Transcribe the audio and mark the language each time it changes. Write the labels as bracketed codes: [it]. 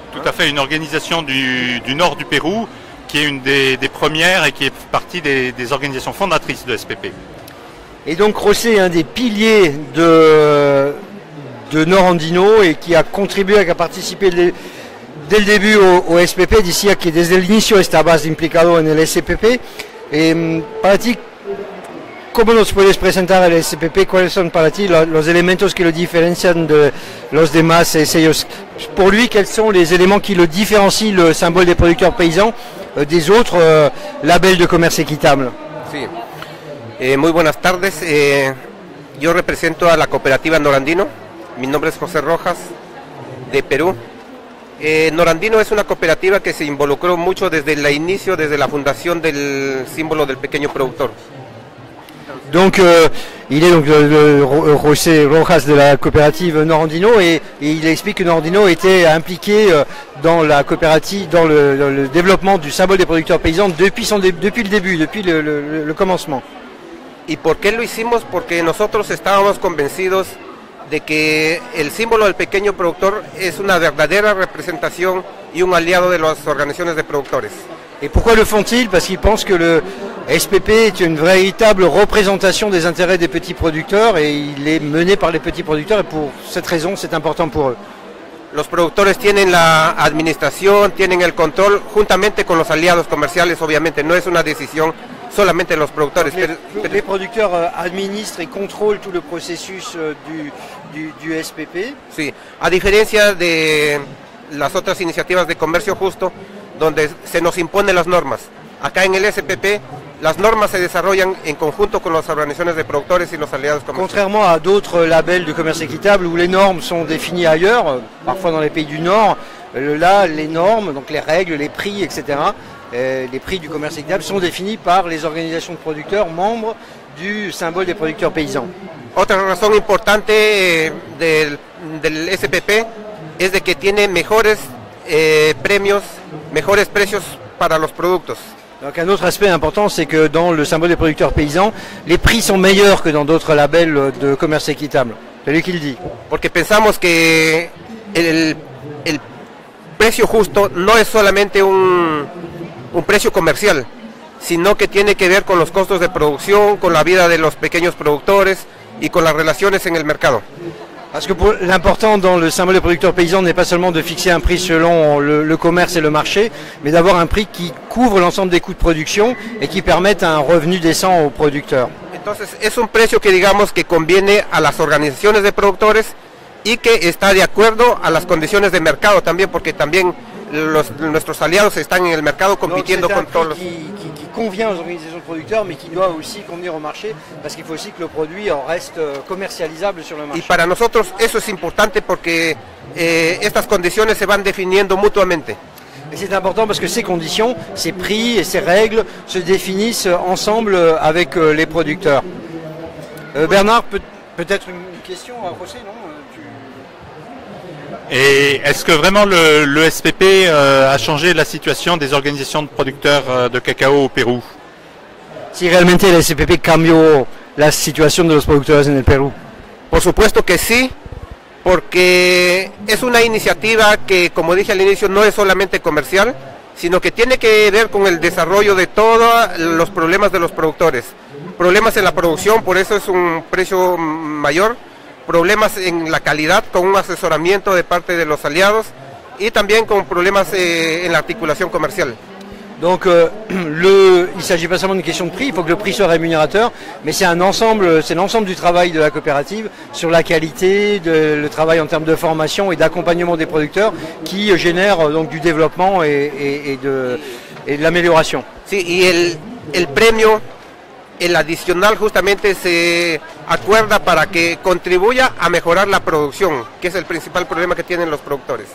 [fr] Tout à fait, une organisation du nord du Pérou qui est une des premières et qui est partie des organisations fondatrices de SPP. Et donc José est un des piliers de Norandino et qui a contribué, qui a participé dès le début au SPP. [es] Decía que desde el inicio estabas implicado en el SPP. Para ti, ¿cómo nos puedes presentar el SPP? ¿Cuáles son para ti los elementos que lo diferencian de los demás sellos? [fr] Pour lui, quels sont les éléments qui le différencient, le symbole des producteurs paysans, des autres labels de commerce équitable? [es] Sí. Muy buenas tardes. Yo represento a la cooperativa Norandino. Mi nombre es José Rojas, de Perú. Norandino es una cooperativa que se involucró mucho desde el inicio, desde la fundación del símbolo del pequeño productor. [fr] Donc il est donc José Rojas de la coopérative Norandino et il explique que Norandino était impliqué dans la coopérative, dans le développement du symbole des producteurs paysans depuis le début, depuis le commencement. [es] ¿Y por qué lo hicimos? Porque nosotros estábamos convencidos de que el símbolo del pequeño productor es una verdadera representación y un aliado de las organizaciones de productores. [fr] Et pourquoi le font-ils? Parce qu'ils pensent que le SPP est une véritable représentation des intérêts des petits producteurs et il est mené par les petits producteurs et pour cette raison c'est important pour eux. [es] Los productores tienen la administración, tienen el control juntamente con los aliados comerciales, obviamente no es una decisión solamente de los productores. [fr] Les producteurs administrent et contrôlent tout le processus du SPP. [es] Sí, a diferencia de las otras iniciativas de comercio justo, donde se nos imponen las normas. Acá en el SPP, las normas se desarrollan en conjunto con las organizaciones de productores y los aliados comerciales. [fr] Contrairement à d'autres labels de commerce équitable où les normes sont définies ailleurs, parfois dans les pays du Nord, là, les normes, donc les règles, les prix, etc., les prix du commerce équitable sont définis par les organisations de producteurs membres du symbole des producteurs paysans. [es] Otra razón importante del SPP es de que tiene mejores premios, mejores precios para los productos. [fr] Donc un autre aspect important, c'est que dans le symbole des producteurs paysans, les prix sont meilleurs que dans d'autres labels de commerce équitable. C'est lui qui le dit. [es] Porque pensamos que el precio justo no es solamente un precio comercial, sino que tiene que ver con los costos de producción, con la vida de los pequeños productores y con las relaciones en el mercado. [fr] Parce que l'important dans le symbole des producteurs paysans n'est pas seulement de fixer un prix selon le commerce et le marché, mais d'avoir un prix qui couvre l'ensemble des coûts de production et qui permette un revenu décent aux producteurs. [es] Entonces es un precio que digamos que conviene a las organizaciones de productores y que está de acuerdo a las condiciones de mercado también, porque también nuestros aliados están en el mercado compitiendo con todos los... [fr] qui convient aux organisations de producteurs, mais qui doit aussi convenir au marché, parce qu'il faut aussi que le produit reste commercialisable sur le marché. [es] Y para nosotros eso es importante porque estas condiciones se van definiendo mutuamente. [fr] Et c'est important parce que ces conditions, ces prix et ces règles se définissent ensemble avec les producteurs. Bernard, peut-être une question à José, non? Et est-ce que vraiment le SPP a changé la situation des organisations de producteurs de cacao au Pérou? [es] Si realmente el SPP cambió la situación de los productores en el Perú. Por supuesto que sí, porque es una iniciativa que, como dije al inicio, no es solamente comercial, sino que tiene que ver con el desarrollo de todos los problemas de los productores. Problemas en la producción, por eso es un precio mayor. Problemas en la calidad con un asesoramiento de parte de los aliados y también con problemas en la articulación comercial. [fr] Donc il ne s'agit pas seulement d'une question de prix, il faut que le prix soit rémunérateur, mais c'est un ensemble, c'est l'ensemble du travail de la coopérative sur la qualité, le travail en termes de formation et d'accompagnement des producteurs qui génère donc du développement et de l'amélioration. [es] Sí, y el premio el adicional justamente se acuerda para que contribuya a mejorar la producción, que es el principal problema que tienen los productores.